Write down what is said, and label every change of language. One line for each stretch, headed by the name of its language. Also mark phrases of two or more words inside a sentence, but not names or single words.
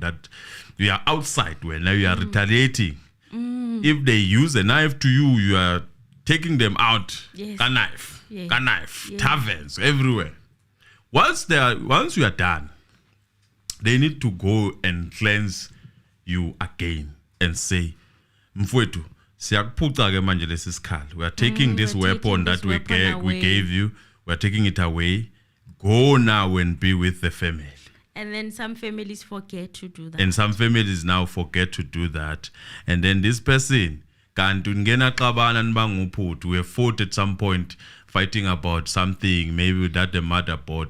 English: That we are outside when now you are retaliating. If they use a knife to you, you are taking them out. Yes. A knife. Taverns everywhere. Once you are done, they need to go and cleanse you again and say,
Zulu: Mfwetu, siyakuphuca-ke manje lesi sikhali.
English: We are taking this weapon that we gave you. We are taking it away. Go now and be with the family. And then some families forget to do that. And some families now forget to do that. And then this person, we have fought at some point, fighting about something, maybe that the mother bought.